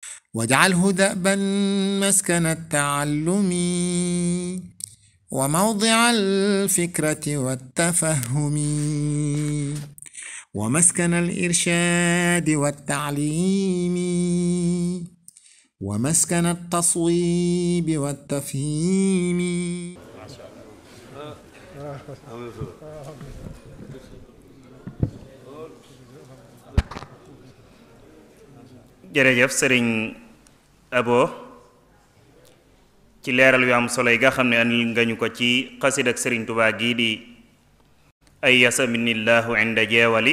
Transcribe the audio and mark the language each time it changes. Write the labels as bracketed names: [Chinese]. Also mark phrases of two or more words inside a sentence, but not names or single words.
[Arabic] واجعله دأبا مسكن التعلم وموضع الفكرة والتفهم ومسكن الإرشاد والتعليم ومسكن التصويب والتفهيم. [Wolof] jërëjëf sëriñ Abo ci leeral yu am solo yi nga xam ne andil nga ñu ko ci xasid ak sëriñ Tuubaa gii di ay yasaminillahu inda jeewali.